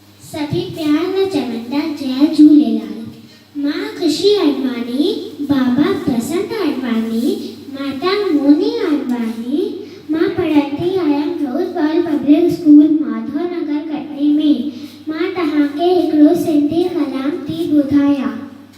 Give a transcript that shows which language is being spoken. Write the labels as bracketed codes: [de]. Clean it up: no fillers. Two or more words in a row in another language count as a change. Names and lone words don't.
[sd] सभी प्यार न चवंदा जय झूलेलाल। मां खुशी अडवाणी, बाबा बसंत अडवाणी, माता मोनी अडवाणी। मां पढ़ंदी आहियां रोज़ गर्ल पब्लिक स्कूल माधव नगर कटनी में। मां तव्हांखे हिकिड़ो सिंधी कलाम थी ॿुधायां।